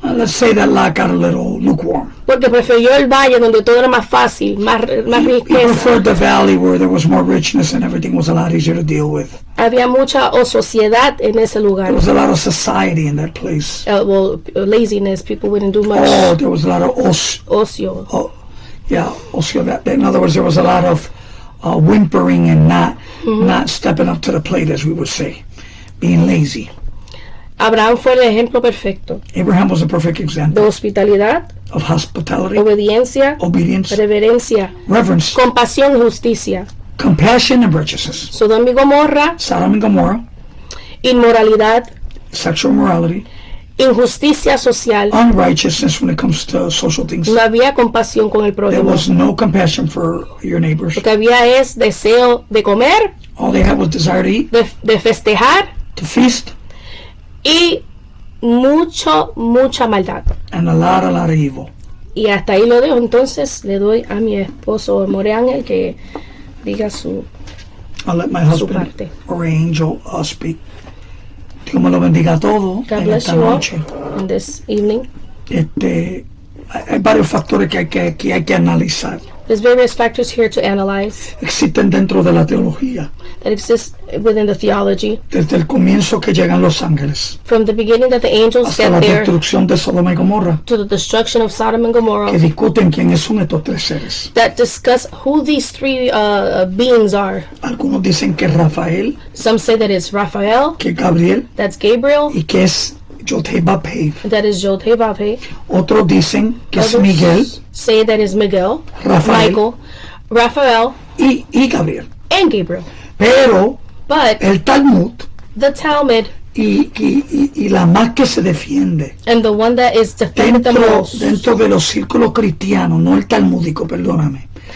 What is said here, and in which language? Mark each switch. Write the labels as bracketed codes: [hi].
[en] Let's say that Lot got a little lukewarm. [es] porque prefirió el valle donde todo era más fácil, más [en] He [es] riqueza. [en] preferred the valley where there was more richness and everything was a lot easier to deal with. [es] Había mucha sociedad en ese lugar. [en] There was a lot of society in that place. Laziness, people wouldn't do much. Oh, there was a lot of [es] Ocio. [en] also that. In other words, there was a lot of whimpering and not stepping up to the plate, as we would say, being lazy. [es] Abraham fue el ejemplo perfecto [en] Abraham was a perfect [es] de [en] example [es] hospitalidad, [en] of hospitality, [es] obediencia, [en] obedience, [es] reverencia, [en] reverence, [es] compasión y justicia. [en] compassion, and righteousness. [es] Sodoma y Gomorra, [en] Sodom and Gomorrah, [es] inmoralidad, [en] sexual morality, [es] injusticia social. [en] unrighteousness when it comes to social things. [es] No había compasión con el [en] There [es] prójimo. [en] was no compassion for your neighbors. [es] Lo que había es deseo de comer, [en] All they had was desire to eat, [es] de festejar [en] to feast, [es] y mucha maldad. [en] and a lot of evil. [es] Y hasta ahí lo dejo. Entonces le doy a mi esposo More Ángel que diga su [en] I'll let my [es] su [en] husband [es] parte. [en] or angel speak. [es] Dios me lo bendiga a todos [en] God [es] en [en] bless [es] esta [en] you all [es] noche. [en] in this evening. [es] Hay varios factores que hay que analizar. [en] There's various factors here to analyze [es] Existen dentro de la teología. [en] that exist within the theology. [es] Desde el comienzo que llegan los ángeles [en] From the beginning that the angels [es] hasta [en] get [es] la [en] there [es] destrucción de Sodoma y Gomorra, [en] to the destruction of Sodom and Gomorrah, [es] que discuten quiénes son estos tres seres. [en] that discuss who these three beings are. [es] Algunos dicen que es Rafael, [en] Some say that it's Raphael, [es] que es Gabriel [en] that's Gabriel, [es] y que es Yod-Heh-Vav-Heh. [en] that is Yod-Heh-Vav-Heh. [es] Otros dicen que es [en] Others [es] Miguel, [en] say that is Miguel, [es] Rafael [en] Michael, Raphael, [es] y Gabriel. [en] and Gabriel. [es] Pero [en] But [es] el Talmud [en] the Talmud [es] y la más que se defiende [en] and the one that is defended the most [es] dentro de los círculos cristianos, no el talmúdico, perdóname.